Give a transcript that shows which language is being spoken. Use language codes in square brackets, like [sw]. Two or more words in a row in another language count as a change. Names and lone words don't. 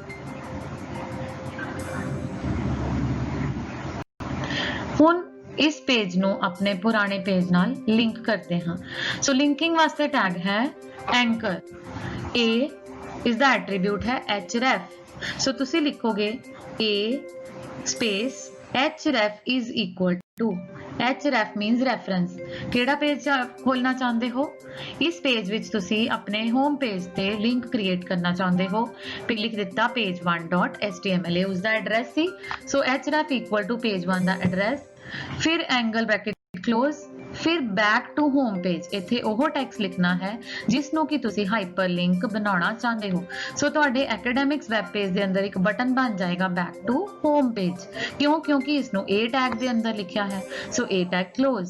[pa] ਹੁਣ ਇਸ ਪੇਜ ਨੂੰ ਆਪਣੇ ਪੁਰਾਣੇ ਪੇਜ ਨਾਲ ਲਿੰਕ ਕਰਦੇ ਹਾਂ। ਸੋ ਲਿੰਕਿੰਗ ਵਾਸਤੇ ਟੈਗ ਹੈ ਐਂਕਰ। A ਇਸ ਦਾ ਐਟਰੀਬਿਊਟ ਹੈ href। ਸੋ ਤੁਸੀਂ ਲਿਖੋਗੇ [en] A space href is equal to, href means reference। [pa] ਕਿਹੜਾ ਪੇਜ ਖੋਲਣਾ ਚਾਹੁੰਦੇ ਹੋ? ਇਸ ਪੇਜ ਵਿੱਚ ਤੁਸੀਂ ਆਪਣੇ [en] home page [pa] ਤੇ [en] link create [pa] ਕਰਨਾ ਚਾਹੁੰਦੇ ਹੋ। ਲਿਖ ਦਿੱਤਾ page1.html, ਇਹ ਉਸਦਾ ਐਡਰੈਸ ਸੀ। ਸੋ [en] href equal to [pa] page1 ਦਾ ਐਡਰੈਸ, ਫਿਰ [en] angle bracket close, [pa] ਫਿਰ [en] back to home page. [pa] ਇੱਥੇ ਉਹ ਟੈਕਸਟ ਲਿਖਣਾ ਹੈ ਜਿਸ ਨੂੰ ਕਿ ਤੁਸੀਂ ਹਾਈਪਰਲਿੰਕ ਬਣਾਉਣਾ ਚਾਹੁੰਦੇ ਹੋ। ਸੋ ਤੁਹਾਡੇ [en] academics web page [pa] ਦੇ ਅੰਦਰ ਇੱਕ ਬਟਨ ਬਣ ਜਾਏਗਾ [en] back to home page. [pa] ਕਿਉਂਕਿ ਇਸ ਨੂੰ A ਟੈਗ ਦੇ ਅੰਦਰ ਲਿਖਿਆ ਹੈ। ਸੋ A ਟੈਗ ਕਲੋਜ਼।